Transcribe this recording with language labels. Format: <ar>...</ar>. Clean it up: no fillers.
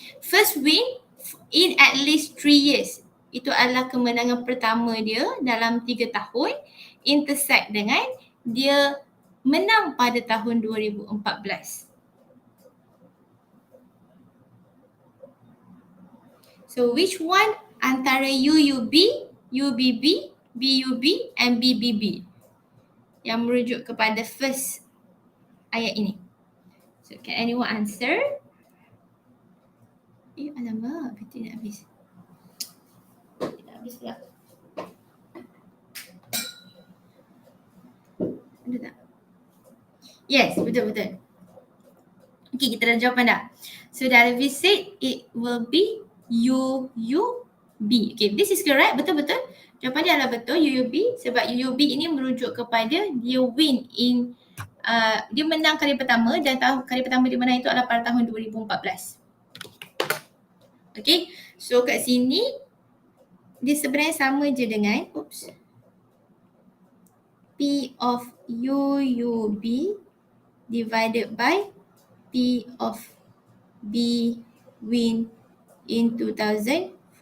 <en>First win in at least 3 years.</en> <ms>Itu adalah kemenangan pertama dia dalam 3 tahun. Intersect dengan dia menang pada tahun 2014.</ms> <en>So which one</en> <ms>antara UUB, UBB, BUB and BBB yang merujuk kepada first ayat ini?</ms> <en>So can anyone answer?</en> <ms>Alamak, bateri nak habis. Nak habis pula. Ada tak? Yes, betul-betul. Okay, kita dah jawapan dah.</ms> <en>So Darvi said it will be UUB. Okay, this is correct.</en> <ms>Betul-betul. Jawapan dia adalah betul, UUB. Sebab UUB ini merujuk kepada dia</ms> <en>win in</en> <ms>dia menang kali pertama dan kali pertama dia menang itu adalah pada tahun 2014. Okay, so kat sini dia sebenarnya sama je dengan P of UUB</ms> <en>divided by</en> <ms>P of B win in 2014.</ms>